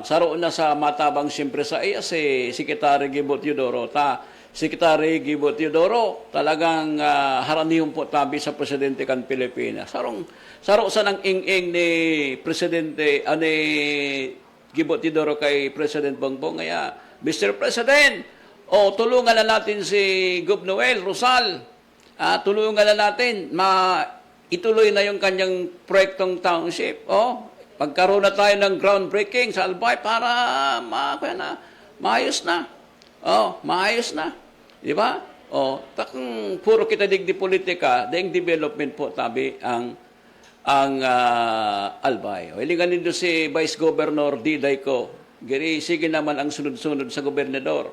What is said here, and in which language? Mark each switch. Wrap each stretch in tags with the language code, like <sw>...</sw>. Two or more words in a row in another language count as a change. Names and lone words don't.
<bik>Saroon na sa matabang siyempre sa iya si Secretary Gibo Teodoro. Secretary Gibo Teodoro, talagang haranihon po tabi sa Presidente kan Pilipinas. Saro sa nang ing-ing ni Presidente, ni Gibo Teodoro kay President Bongbong.</bik> <tl>Kaya, Mr. President, tulungan na natin si Gov. Noel Rosal. Tulungan na natin, ituloy na yung kanyang proyektong township. pagkaroon na tayo ng groundbreaking sa Albay para maayos na. Maayos na. Di ba?</tl> <bik>Takang puro kita digdi politika, daing development po tabi ang Albay. Hilingan nito si Vice Governor Diday ko. Giri, sige naman ang sunod-sunod sa gobernador.</bik>